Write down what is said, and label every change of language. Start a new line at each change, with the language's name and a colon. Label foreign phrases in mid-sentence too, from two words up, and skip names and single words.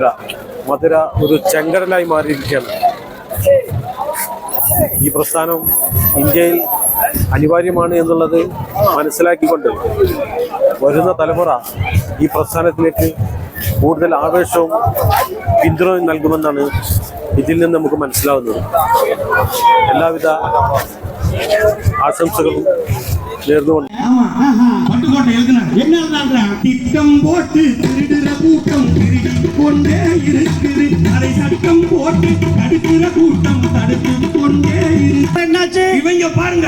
Malayalam: മധുര ഒരു ചെങ്കടലായി മാറിയിരിക്കുകയാണ്. ഈ പ്രസ്ഥാനം ഇന്ത്യയിൽ അനിവാര്യമാണ് എന്നുള്ളത് മനസ്സിലാക്കിക്കൊണ്ട് വരുന്ന തലമുറ ഈ പ്രസ്ഥാനത്തിലേക്ക് കൂടുതൽ ആവേശവും പിന്തുണയും നൽകുമെന്നാണ് ഇതിൽ നിന്ന് നമുക്ക് മനസ്സിലാവുന്നത്. എല്ലാവിധ ആശംസകളും നേർന്നുകൊണ്ട്
Tamil: திட்டம் போட்டு திருடுற கூட்டம் திருடி கொண்டே இருக்குது. அதை சட்டம் போட்டு தடுக்கிற கூட்டம் தடுத்து கொண்டே இருக்கு. என்னாச்சு இவங்க பாருங்க.